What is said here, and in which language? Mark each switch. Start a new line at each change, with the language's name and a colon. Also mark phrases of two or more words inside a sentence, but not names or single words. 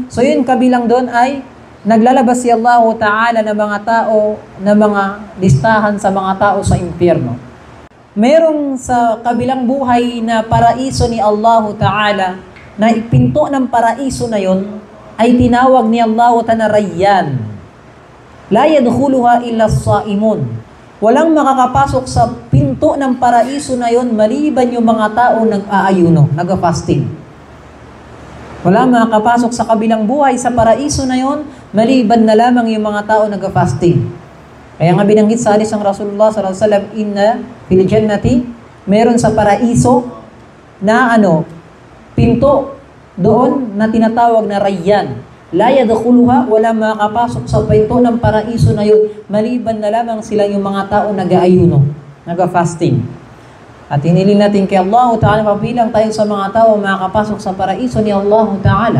Filipino: So yun, kabilang doon ay naglalabas si Allah Ta'ala ng mga tao, ng mga listahan sa mga tao sa impyerno. Merong sa kabilang buhay na paraiso ni Allah Ta'ala, na ipinto ng paraiso na yon ay tinawag ni Allah Ta'ala Rayyan.
Arabic: لا يدخلها إلا الصائمون.
Filipino: Walang makakapasok sa pinto ng paraiso na yon maliban yung mga tao nag-aayuno, nag-fasting. Walang makakapasok sa kabilang buhay sa paraiso na yon maliban na lamang yung mga tao nag-fasting. Kaya nga binanggit sa hadis ng Rasulullah
Arabic: صلى الله عليه وسلم, إن في الجنة,
Filipino: meron sa paraiso na pinto doon na tinatawag na Rayyan.
Arabic: لا يدخلها,
Filipino: wala makakapasok sa pinto ng paraiso na yun maliban na lamang sila yung mga tao nag-aayuno, nag-fasting. At hinilin natin kay Allah Ta'ala, pabilang tayo sa mga tao makakapasok sa paraiso ni Allah Ta'ala.